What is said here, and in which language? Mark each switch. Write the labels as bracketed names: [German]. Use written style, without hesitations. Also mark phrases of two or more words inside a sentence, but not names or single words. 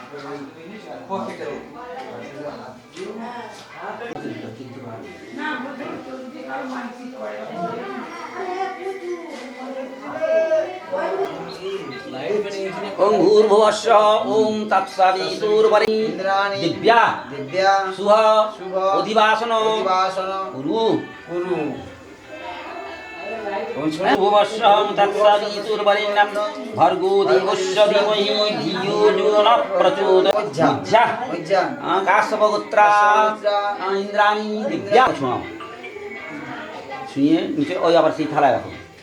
[Sanskrit] ওম ভূর্ভুবস্য ওম তৎসবিতুর্বরেণ্যং ইন্দ্রাণি দিব্যা দিব্যা শুভ শুভ অধিবাসন অধিবাসন কুরু কুরু। ভূর্ভুবস্য ওম তৎসবিতুর্বরেণ্যং ভর্গো দেবস্য ধীমহি ধিয়ো যো ন প্রচোদয়াৎ। উজ্জা উজ্জা কাশ্যপগোত্রা ইন্দ্রাণী দিব্যা। [Bangla] শোনাও, শুনিয়ে নিচে ওই আবার সেই থালায় রাখো।